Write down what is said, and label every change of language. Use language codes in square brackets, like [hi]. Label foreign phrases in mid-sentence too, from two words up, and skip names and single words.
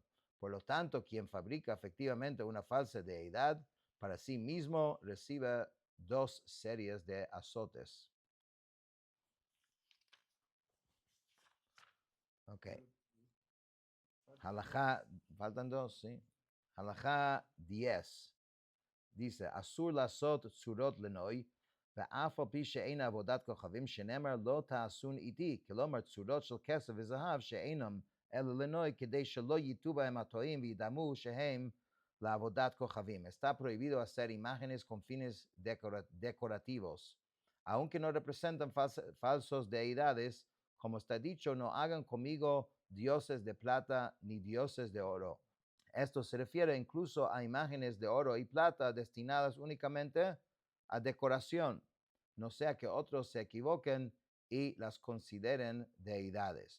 [es] Por lo tanto, quien fabrica efectivamente una falsa deidad para sí mismo recibe 2 series de azotes. Ok. Halajá, faltan 2, ¿sí? Halajá 10. Dice, [he] אסור לעשות צורות לנוי, ואף על פי שאין עבודת כוכבים, שנאמר לא תעשון איתי, כלומר צורות של כסף וזהב שאינם אלא לנוי, כדי שלא ייטו בהם הטועים וידמו שהם לעבודת כוכבים. [es] Está prohibido hacer imágenes con fines decorativos, aunque no representan falsos deidades, como está dicho, no hagan conmigo dioses de plata ni dioses de oro. Esto se refiere incluso a imágenes de oro y plata destinadas únicamente a decoración, no sea que otros se equivoquen y las consideren deidades.